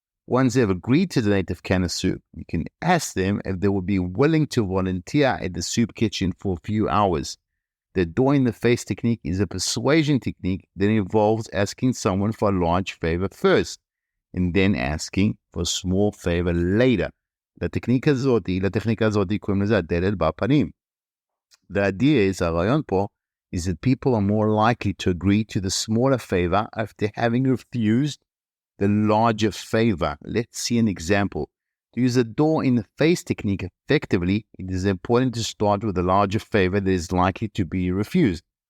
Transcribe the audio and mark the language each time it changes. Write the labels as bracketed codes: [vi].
[en] Once they've agreed to donate a can of soup, you can ask them if they would be willing to volunteer at the soup kitchen for a few hours. The door in the face technique is a persuasion technique that involves asking someone for a large favor first, and then asking for a small favor later. [he] לטכניקה הזאת קוראים לזה הדלת בפנים. [en] The idea is, [he] הרעיון פה, [en] is that people are more likely to agree to the smaller favor after having refused the larger favor. Let's see an example. To use the door-in-the-face technique effectively, it is important to start with a larger favor that is likely to be refused.